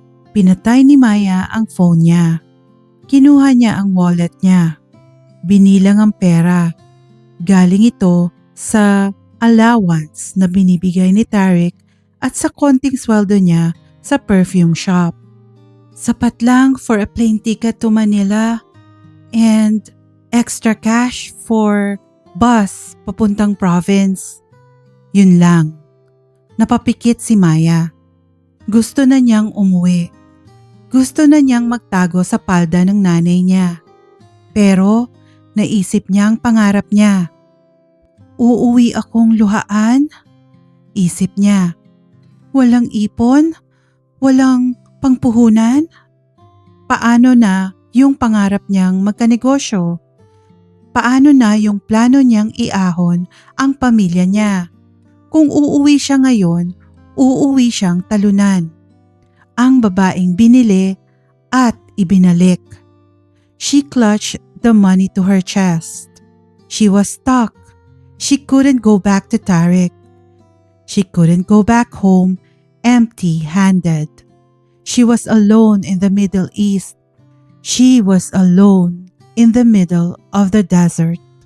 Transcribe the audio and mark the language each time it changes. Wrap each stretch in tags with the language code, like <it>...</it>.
<tl>Pinatay ni Maya ang phone niya. Kinuha niya ang wallet niya. Binilang ang pera. Galing ito sa allowance na binibigay ni Tarek at sa konting sweldo niya sa perfume shop. Sapat lang</tl> <en>for a plane ticket to Manila and extra cash for bus</en> <tl>papuntang</tl> <en>province.</en> <tl>Yun lang. Napapikit si Maya. Gusto na niyang umuwi. Gusto na niyang magtago sa palda ng nanay niya. Pero naisip niya ang pangarap niya. Uuwi akong luhaan? Isip niya. Walang ipon? Walang pangpuhunan? Paano na yung pangarap niyang magkanegosyo? Paano na yung plano niyang iahon ang pamilya niya? Kung uuwi siya ngayon, uuwi siyang talunan. Ang babaeng binili at ibinalik.</tl> <en>She clutched the money to her chest. She was stuck. She couldn't go back to Tarek. She couldn't go back home empty-handed. She was alone in the Middle East. She was alone in the middle of the desert.</en>